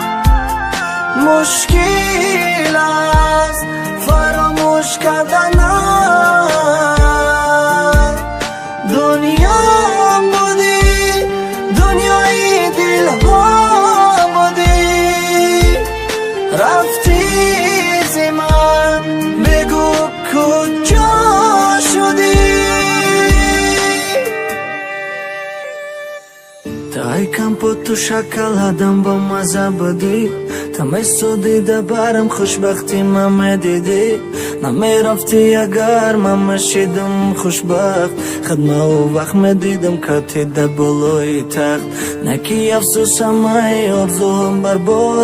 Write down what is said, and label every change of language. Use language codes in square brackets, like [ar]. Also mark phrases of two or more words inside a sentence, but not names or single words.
[fa] مشکل است فراموش کردنم دنیام بودی دنیای دلم بودی رفتی زمان بگو کجا شدی [tg] Чай, компоту, шоколадам ба маза будӣ тамесо дида барам хушбахтӣ ман медидӣ намерафтӣ агар ман мешидам хушбахт хидмаву вақт медидам катида болои тахт на ки афсӯс ҳамаи орзуҳам барбод